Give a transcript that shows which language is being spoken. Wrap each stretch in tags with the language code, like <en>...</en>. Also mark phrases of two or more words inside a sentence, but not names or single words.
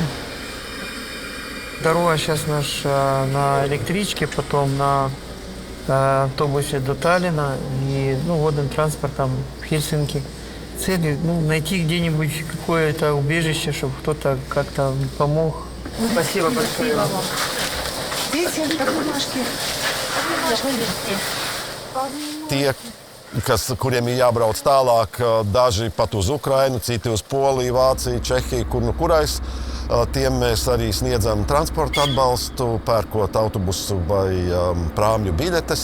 <ru>Дорога сейчас наша на электричке, потом на автобусе до Таллина и водным транспортом в Хельсинки. Цель найти где-нибудь какое-то убежище, чтобы кто-то как-то помог. Спасибо большое. Видите, как бумажки.</ru> <lv>Tie, kuriem ir jābrauc tālāk, daži pat uz Ukrainu, citi uz Poliju, Vāciju, Čehiju, kurais. Tiem mēs arī sniedzam transporta atbalstu, pērkot autobusu vai prāmju biļetes.</lv>